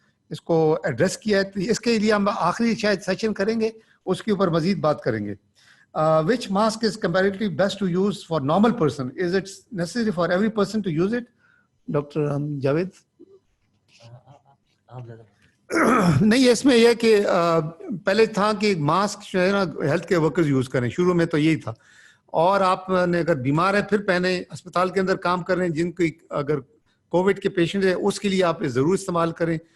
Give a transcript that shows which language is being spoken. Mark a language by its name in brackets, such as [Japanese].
[Urdu] اس کو ایڈریس کیا ہے. تو اس کے لیے ہم آخری شاید سیشن کریں گے, اس کے اوپر مزید بات کریں گے. [English] Which mask is comparatively best to use for normal person? Is it necessary for every person to use it? Dr. Javed? [Urdu] نہیں, اس میں یہ کہ پہلے تھا کہ ماسک جو ہے نا ہیلتھ کیئر ورکرز یوز کریں, شروع میں تو یہی تھا. اور آپ نے اگر بیمار ہے پھر پہنے, اسپتال کے اندر کام کر رہے ہیں, جن کی اگر کووڈ کے پیشنٹ ہے اس کے لیے آپ ضرور استعمال کریں.